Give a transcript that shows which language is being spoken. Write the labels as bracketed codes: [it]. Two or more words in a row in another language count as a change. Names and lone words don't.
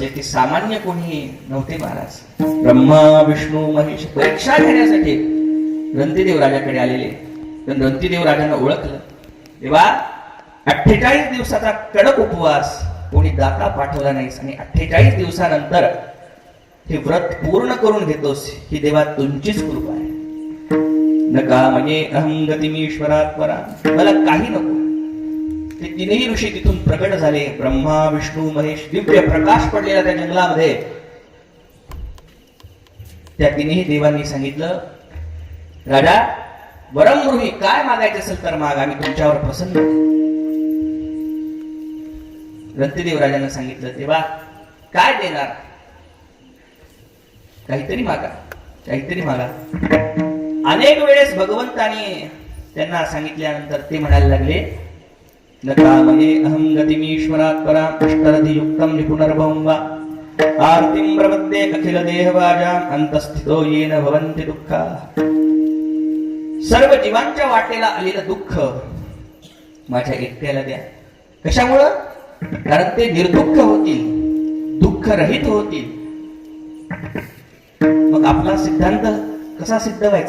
[mr] ते सामान्य कोणी नव्हते महाराज. ब्रह्मा विष्णू महेश परीक्षा घेण्यासाठी रंतीदेव राजाकडे आलेले. पण रंतीदेव राजांना ओळखलं. तेव्हा 48 दिवसाचा कडक उपवास, कोणी दाता पाठवला नाहीस आणि 48 दिवसानंतर हे व्रत पूर्ण करून घेतोस, ही देवा तुमचीच कृपा आहे. [sa] नका म्हणजे अहं गतिमीश्वरात परा, [mr] मला काही नको. ते तीनही ऋषी तिथून प्रकट झाले. ब्रह्मा विष्णू महेश, दिव्य प्रकाश पडलेला त्या जंगलामध्ये. त्या तीनही देवांनी सांगितलं, राजा वरमृही, काय मागायचं असेल तर माग, आम्ही तुमच्यावर प्रसन्न. रंतीदेव राजानं सांगितलं, तेव्हा काय देणार? काहीतरी मागा, काहीतरी मागा. अनेक वेळेस भगवंताने त्यांना सांगितल्यानंतर ते म्हणायला लागले, [sa] नका मये अहं गतिमीश्वरात् परा अष्टरथि युक्तं निपुनर्भवं वा आर्तिं प्रपद्ये अखिल देहवाजाम् अंतस्थितो येन भवन्ति दुःखा. [mr] सर्व जीवांच्या वाटेला आलेलं दुःख माझ्या एकट्याला द्या. कशामुळं? कारण ते निर्दुःख होतील, दुःख रहित होतील. मग आपला सिद्धांत कसा सिद्ध व्हायचा?